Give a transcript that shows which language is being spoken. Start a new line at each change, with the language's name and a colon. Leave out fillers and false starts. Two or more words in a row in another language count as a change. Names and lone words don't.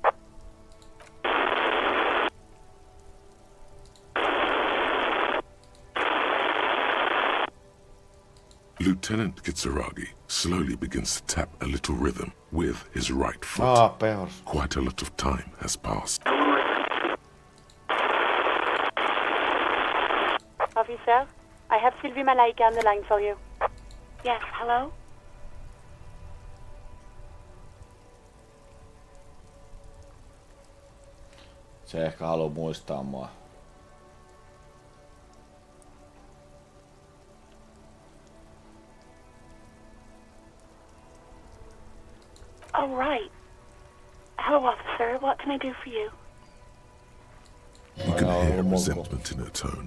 English: Lieutenant Kitsuragi slowly begins to tap a little rhythm with his right foot. Pehors. Quite a lot of time has passed. Officer, I have Sylvie Malaika on the line for you. Yes, hello?
Finnish: Se ehkä haluaa muistaa mua.
English: Oh, right. Hello, officer. What can I do for you? You can hear resentment in her tone.